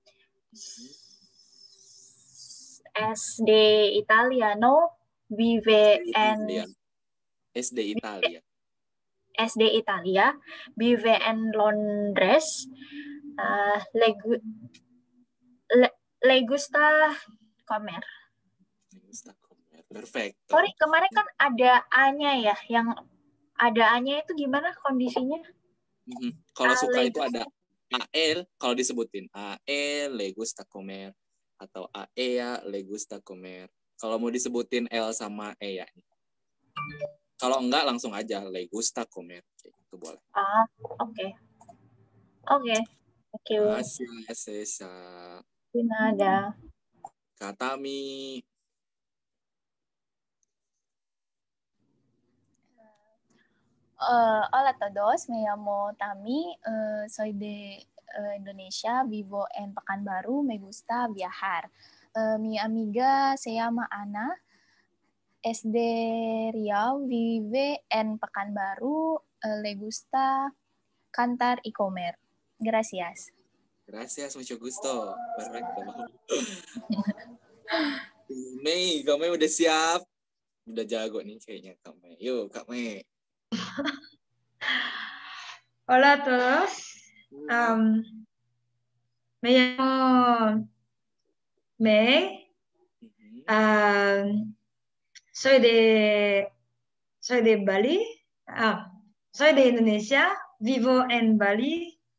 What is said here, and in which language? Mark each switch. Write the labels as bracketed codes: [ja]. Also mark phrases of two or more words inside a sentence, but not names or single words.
[es] Es de italiano, vive en... Es de Italia. Es de Italia, vive en Londres. Le gusta comer. Le gusta comer. Perfecto. [id] Sorry, kemarin kan ada A-nya ya, yang ada A-nya itu gimana kondisinya? Kalau suka itu ada AL, kalau disebutin AL, [es] le gusta comer, [id] atau AEA, [es] le gusta comer. [id] Kalau mau disebutin L sama E ya. Kalau enggak langsung aja [es] le gusta comer. [id] Itu boleh. Oke. Oke. [en] Thank you. [es] Gracias, César. De nada. [id] Katami. [es] Hola a todos, me llamo Tami, soy de Indonesia, vivo en Pekanbaru, me gusta viajar. Mi amiga se llama Ana, es de Riau, vive en Pekanbaru, le gusta cantar y comer. Gracias. Gracias, mucho gusto. Perfecto. [id] Mei, Kak Mei udah siap. Udah jago nih kayaknya Kak Mei. Yuk, Kak Mei. [es] Hola a todos. Me llamo Mei. Soy de Bali. Soy de Indonesia. Vivo en Bali.